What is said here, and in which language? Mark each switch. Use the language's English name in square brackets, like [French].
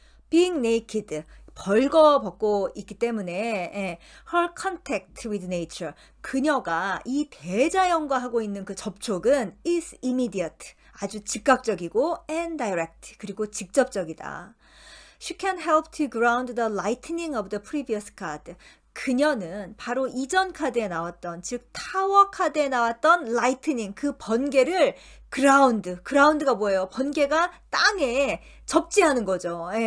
[English] Being naked. [Korean] 벌거벗고 있기 때문에 [English] her contact with nature, [Korean] 그녀가 이 대자연과 하고 있는 그 접촉은 [English] is immediate, [Korean] 아주 즉각적이고 [English] and direct, [Korean] 그리고 직접적이다. [English] She can help to ground the lightning of the previous card. [Korean] 그녀는 바로 이전 카드에 나왔던, 즉 타워 카드에 나왔던 라이트닝, 그 번개를 그라운드가 뭐예요? 번개가 땅에 접지하는 거죠.